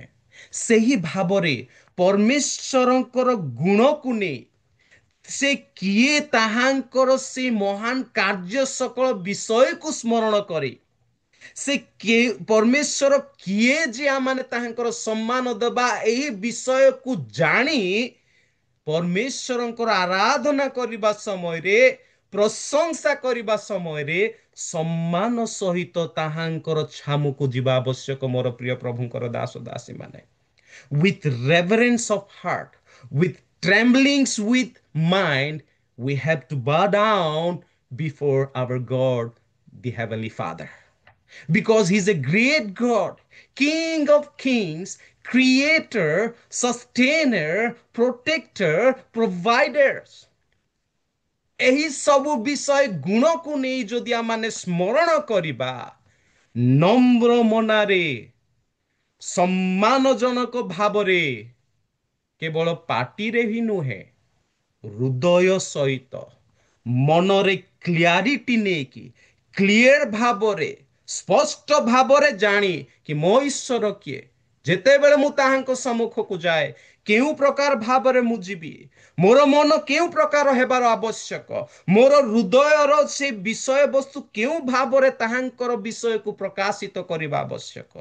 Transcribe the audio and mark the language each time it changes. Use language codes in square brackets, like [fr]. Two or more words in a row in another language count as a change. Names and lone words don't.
[or] ସେହି ଭାବରେ ପରମେଶ୍ୱରଙ୍କର ଗୁଣକୁ ନେଇ ସେ କିଏ ତାହାଙ୍କର ସେ ମହାନ କାର୍ଯ୍ୟ ସକଳ ବିଷୟକୁ ସ୍ମରଣ କରି, ସେ ପରମେଶ୍ୱର କିଏ ଯେ ଆମମାନେ ତାହାଙ୍କର ସମ୍ମାନ ଦେବା ଏହି ବିଷୟକୁ ଜାଣି ପରମେଶ୍ୱରଙ୍କର ଆରାଧନା କରିବା ସମୟରେ, ପ୍ରଶଂସା କରିବା ସମୟରେ ସମ୍ମାନ ସହିତ ତାହାଙ୍କର ଛାମୁକୁ ଯିବା ଆବଶ୍ୟକ। ମୋର ପ୍ରିୟ ପ୍ରଭୁଙ୍କର ଦାସ ଦାସୀ ମାନେ, [en] with reverence of heart, with tremblings with mind, we have to bow down before our God, the Heavenly Father. Because He's a great God, King of kings, creator, sustainer, protector, providers. [or] ଏହି ସବୁ ବିଷୟ ଗୁଣକୁ ନେଇ ଯଦି ଆମେ ସ୍ମରଣ କରିବା, ନମ୍ର ମନରେ, ସମ୍ମାନଜନକ ଭାବରେ, କେବଳ ପାଟିରେ ହିଁ ନୁହେଁ, ହୃଦୟ ସହିତ, ମନରେ କ୍ଲିୟରିଟି ନେଇକି, କ୍ଲିୟର ଭାବରେ, ସ୍ପଷ୍ଟ ଭାବରେ ଜାଣି କି ମୋ ଈଶ୍ୱର କିଏ, ଯେତେବେଳେ ମୁଁ ତାହାଙ୍କ ସମ୍ମୁଖକୁ ଯାଏ କେଉଁ ପ୍ରକାର ଭାବରେ ମୁଁ ଯିବି, ମୋର ମନ କେଉଁ ପ୍ରକାର ହେବାର ଆବଶ୍ୟକ, ମୋର ହୃଦୟର ସେ ବିଷୟବସ୍ତୁ କେଉଁ ଭାବରେ ତାହାଙ୍କର ବିଷୟକୁ ପ୍ରକାଶିତ କରିବା ଆବଶ୍ୟକ।